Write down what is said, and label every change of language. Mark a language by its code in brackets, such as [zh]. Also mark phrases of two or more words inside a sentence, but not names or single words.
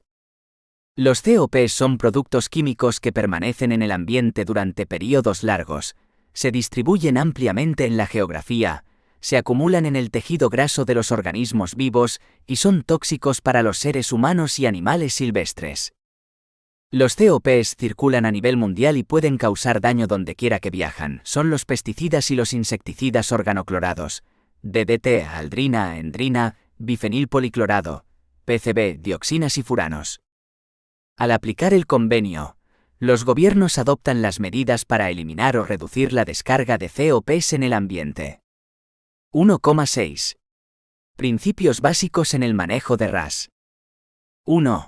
[es] Los COPs son productos químicos que permanecen en el ambiente durante periodos largos, se distribuyen ampliamente en la geografía, se acumulan en el tejido graso de los organismos vivos y son tóxicos para los seres humanos y animales silvestres. Los COPs circulan a nivel mundial y pueden causar daño donde quiera que viajan. Son los pesticidas y los insecticidas organoclorados, DDT, aldrina, endrina, bifenilpoliclorado, PCB, dioxinas y furanos. Al aplicar el convenio, los gobiernos adoptan las medidas para eliminar o reducir la descarga de COPs en el ambiente. 1,6. Principios básicos en el manejo de RAS. 1.